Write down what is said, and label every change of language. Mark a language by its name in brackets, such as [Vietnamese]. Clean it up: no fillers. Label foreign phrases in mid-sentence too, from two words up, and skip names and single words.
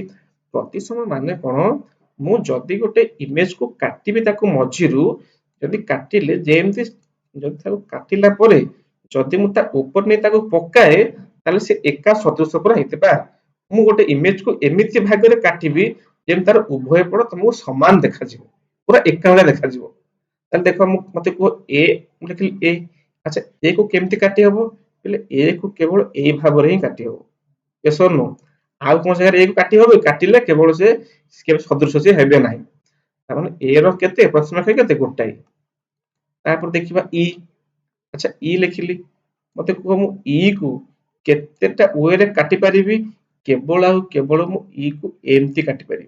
[Odia] ପ୍ରତିସମ ମାନେ କଣ ମୁଁ ଯଦି ଗୋଟେ ଇମେଜ କୁ କାଟିବି ତାକୁ ମଝିରୁ ଯଦି କାଟିଲେ ଯେମିତି ଯଦି ତାକୁ କାଟିଲା ପରେ ଯଦି ମୁଁ ତା ଉପରେ ନେଇ ତାକୁ ପକାଏ ତାହେଲେ ସେ ଏକା ସଦୃଶ ପୁରା ହେଇଥିବା। ମୁଁ ଗୋଟେ ଇମେଜ କୁ ଏମିତି ଭାଗରେ କାଟିବି ଯେମିତି ତାର ଉଭୟ ପଟ ତମକୁ ସମାନ ଦେଖାଯିବ, ପୁରା ଏକା ଭଳିଆ ଦେଖାଯିବ। ତାହେଲେ ଦେଖ ମୁଁ ମତେ କୁହ ଏ ମୁଁ ଲେଖିଲି ଏ, ଆଚ୍ଛା ଏ କୁ କେମିତି କାଟି ହବ ବୋଲେ ଏ କୁ କେବଳ ଏଇ ଭାବରେ ହିଁ କାଟି ହବ। [English] yes or no? [Odia] ଆଉ କୋଉ ଜାଗାରେ ଏ କୁ କାଟି ହବ? କାଟିଲେ କେବଳ ସେ କେବେ ସଦୃଶ ସେ ହେବେ ନାହିଁ। ତାମାନେ ଏ ର କେତେ ପ୍ରଥମ ସଂଖ୍ୟା କେତେ ଗୋଟାଏ। ତାପରେ ଦେଖିବା ଇ। ଆଚ୍ଛା ଇ ଲେଖିଲି, ମତେ କୁହ ମୁଁ ଇ କୁ କେତେଟା ୱେ ରେ କାଟି ପାରିବି? କେବଳ ଆଉ କେବଳ ମୁଁ ଇ କୁ ଏମିତି କାଟି ପାରିବି।